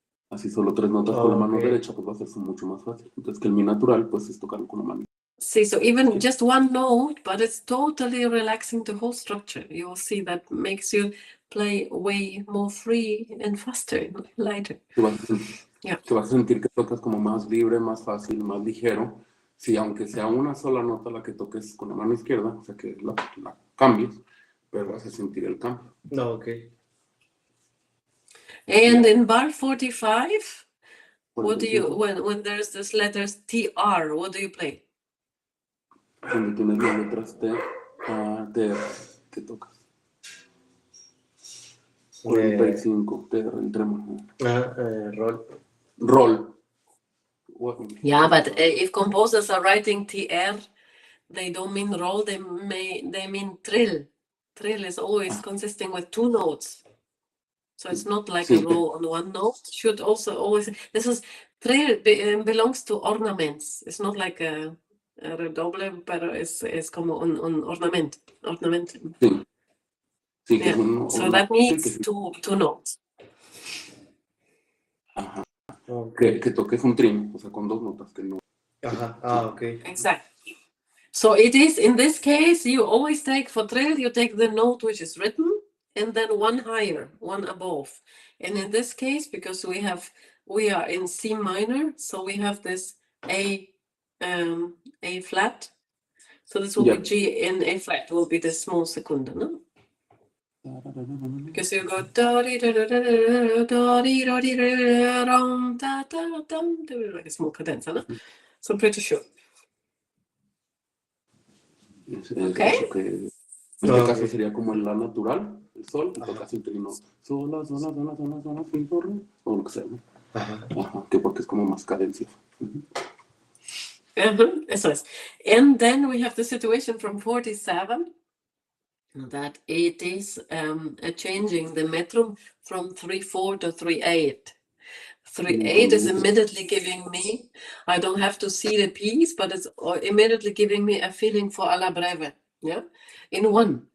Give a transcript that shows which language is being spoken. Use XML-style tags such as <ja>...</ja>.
<es>Así solo 3 notas con la mano derecha, pues va a ser mucho más fácil. Entonces que el Mi natural, pues es tocarlo con la mano.</es> <en>See, so even just one note, but it's totally relaxing the whole structure. You will see that makes you play way more free and faster, lighter.</en> <es>Te vas a sentir que tocas como más libre, más fácil, más ligero. Si aunque sea una sola nota la que toques con la mano izquierda, o sea que la cambies, pero vas a sentir el cambio. No, ok.</es> <en>And in bar 45, what do you, when there's this letters TR, what do you play?</en> <es>Cuando tienes las letras T, A, T, R, ¿qué tocas? 45, T, R, el tremolo.</es> <en>Roll. Roll. Yeah, but if composers are writing TR, they don't mean roll, they mean trill. Trill is always consisting with 2 notes. So it's not like a roll on one note. Should also always, this is, trill belongs to ornaments. It's not like a</en> <es>redoble, pero es como un ornament. Sí,</es> <en>yeah. So that needs 2 notes.</en> <es>Ajá. Okay. Que toques un trim, o sea, con 2 notas que no.</es> <en>Okay. Exactly. So it is, in this case, you always take, for trill, you take the note which is written, and then one higher, one above. And in this case, because we are in C minor, so we have this A flat. So this will be G in A flat, will be the small secunda, no? Because you go da di da da da da da di da di da dum da da dum, like a small cadenza, no? So I'm pretty sure. Okay.</en> <es>Eso que en este caso sería como el la natural, el sol, y tocas el trino sol, la, fin, torre, o lo que sea, ¿no? Ajá, que porque es como más cadencia. Eso es.</es> <en>And then we have the situation from 47 that it is changing the metrum from 3/4 to 3/8. 3/8 is immediately giving me, I don't have to see the piece, but it's immediately giving me a feeling for alla breve, yeah, in one.</en>